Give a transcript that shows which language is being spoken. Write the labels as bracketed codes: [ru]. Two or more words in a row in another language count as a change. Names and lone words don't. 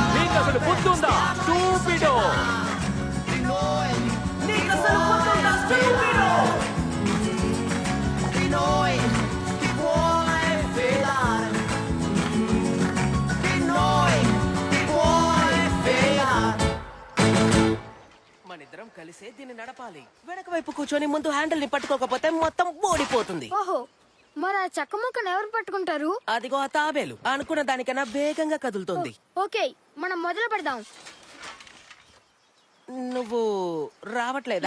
[te] నీకు అసలు బుద్ధుందా స్టూపిడో? [it] di noi, di noi ti puoi fidare. Di noi ti puoi fidare. [te] మనిద్దరం కలిసే దీన్ని నడపాలి. వెనక వైపు కూర్చొని ముందు హ్యాండిల్ ని పట్టుకోకపోతే మొత్తం ఓడిపోతుంది. ఓహో, మరి ఆ చెక్క ముక్కను ఎవరు పట్టుకుంటారు? అదిగో ఆ తాబేలు అనుకున్న దానికన్నా వేగంగా కదులుతోంది. ఓకే, మనం మొదలు పెడదాం. నువ్వు రావట్లేదా?